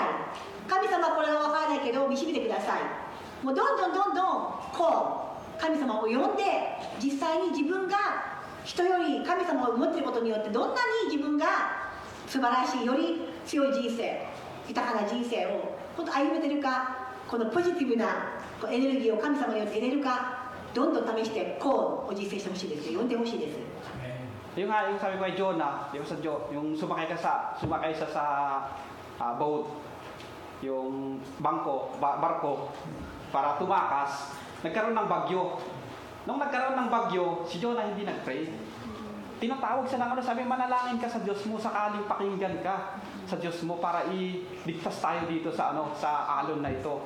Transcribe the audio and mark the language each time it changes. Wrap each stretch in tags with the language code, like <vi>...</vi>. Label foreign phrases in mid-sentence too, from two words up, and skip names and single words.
<ja>神様これは分からないけど導いてください。もうどんどん call 神様を呼んで、実際に自分が人より神様を思っていることによって、どんなに自分が素晴らしい、より強い人生、豊かな人生を本当歩めてるか、このポジティブなエネルギーを神様によって得れるか、どんどん試してこうを実践してほしいです。呼んでほしいです。</ja> <tl>Yung sabi ko kay Jonah, yung sumakay siya sa boat, yung barko para tumakas, nagkaroon ng bagyo. Nung nagkaroon ng bagyo, si Jonah hindi nag-pray. Tinatawag siya ng sabi, manalangin ka sa Diyos mo, sakaling pakinggan ka sa Diyos mo para iligtas tayo dito sa sa alon na ito.</tl>